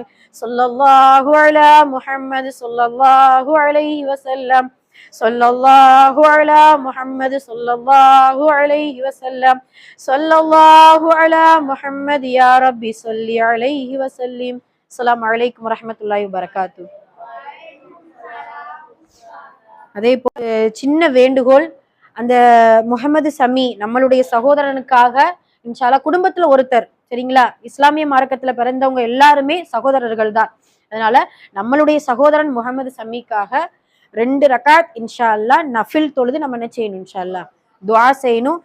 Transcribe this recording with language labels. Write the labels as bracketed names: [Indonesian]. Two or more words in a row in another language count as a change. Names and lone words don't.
[Arabic] صلى الله على محمد صلى الله عليه وسلم صلى الله على محمد صلى الله عليه وسلم صلى الله على محمد يا ربي صل عليه وسلم. السلام عليكم ورحمة الله وبركاته. [Tamil] அதே போல சின்ன வேண்டுகோள், அந்த முஹம்மது சமி நம்மளுடைய சகோதரனுக்காக [Arabic] إن شاء الله [Tamil] குடும்பத்துல ஒருத்தர், சரிங்களா, இஸ்லாமிய மார்க்கத்துல பிறந்தவங்க எல்லாருமே சகோதரர்கள் தான். அதனால நம்மளுடைய சகோதரன் முஹம்மது சமிக்காக 2 ரகாத் [Arabic] إن شاء الله [Tamil] நஃபில் தொழுது நம்ம என்ன செய்யணும், [Arabic] إن شاء الله [Tamil] துஆ செய்யணும்.